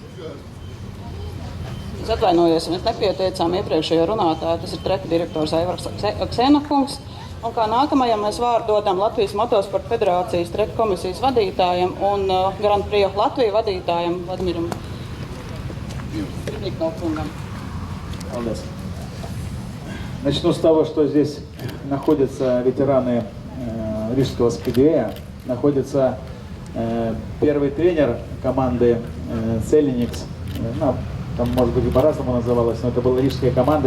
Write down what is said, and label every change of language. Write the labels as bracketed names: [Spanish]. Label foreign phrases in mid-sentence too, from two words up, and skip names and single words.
[Latvian] Es atvainojos, mēs nepieteicām iepriekšējo runātāju, tas ir treka direktors Aivars Ksenokungs. Un kā nākamajam mēs vārdu dodam Latvijas Motosporta Federācijas treka komisijas vadītājiem un Grand Prix Latviju vadītājiem Vladimiram Ribniknovkungam. Paldies. [Russian] Начну с того, что здесь находятся ветераны Рижского спидвея. Находится первый тренер команды Целиникс. Ну, там, может быть, и по-разному называлось, но это была рижская команда.